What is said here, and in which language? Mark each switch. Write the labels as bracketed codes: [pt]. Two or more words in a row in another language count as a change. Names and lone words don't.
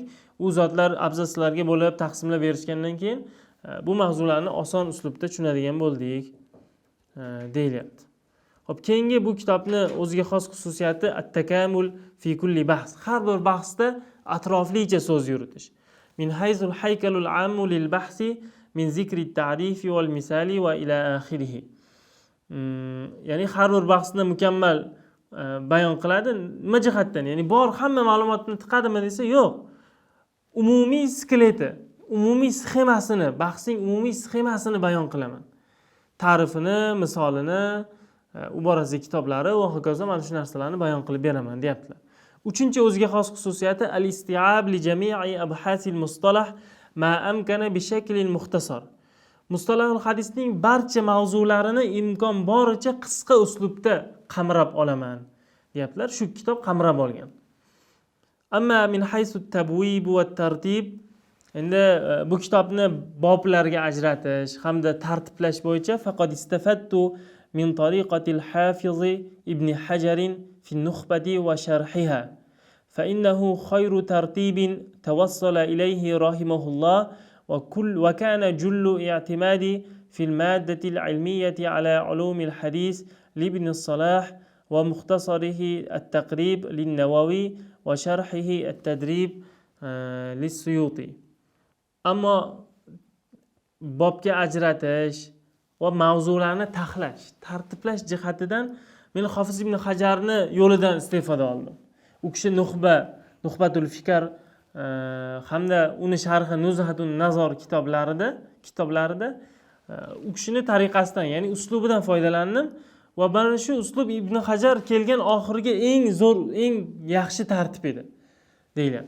[uz] U zotlar abzatslarga bo'lib taqsimlab berishgandan keyin bu mavzularni oson uslubda tushunadigan bo'ldik deyilyapti. Xo'p, keyingi bu kitobni o'ziga xos xususiyati [ar] التكامل في كل بحث. [uz] Har bir bahsda atroflicha so'z yuritish. [ar] من حيث الهيكل العام للبحث من ذكر التعريف والمثال وإلى آخره. [uz] Ya'ni har bir bahsni mukammal bayon qiladi. Nima jihatdan? Ya'ni bor hamma ma'lumotni tiqadimi desa, yo'q. Umumiy skeleti, umumiy sxemasini, bahsning umumiy sxemasini bayon qilaman. Ta'rifini, misolini, u borasidagi kitoblari va hokazo mana shu narsalarni bayon qilib beraman, deyaptilar. Uchinchi o'ziga xos xususiyati [ar] الاستيعاب لجميع أبحاث المصطلح ما أمكن بشكل مختصر. [uz] Mustalahul hadisning barcha mavzularini imkon boricha qisqa uslubda qamrab olaman, deyaptilar. Shu kitob qamrab olgan. [ar] أما من حيث التبويب والترتيب, [uz] endi bu kitobni boblarga ajratish hamda tartiblash bo'yicha faqat [ar] istafattu من طريقة الحافظ ابن حجر في النخبة وشرحها فإنه خير ترتيب توصل إليه رحمه الله وكان جل اعتماد في المادة العلمية على علوم الحديث لابن الصلاح ومختصره التقريب للنووي وشرحه التدريب للسيوطي. [uz] amma bobga ajratish va mavzularni taxlash, tartiblash jihatidan men Hofiz ibn Hajarni yo'lidan istifoda oldim. U kishi Nuhbatul Fikr hamda uni sharhi Nuzhatun Nazar kitoblarida u kishini tariqasidan, ya'ni uslubidan foydalandim va mana shu uslub Ibn Hajar kelgan oxirgi eng zo'r, eng yaxshi tartib edi, deyilyapti.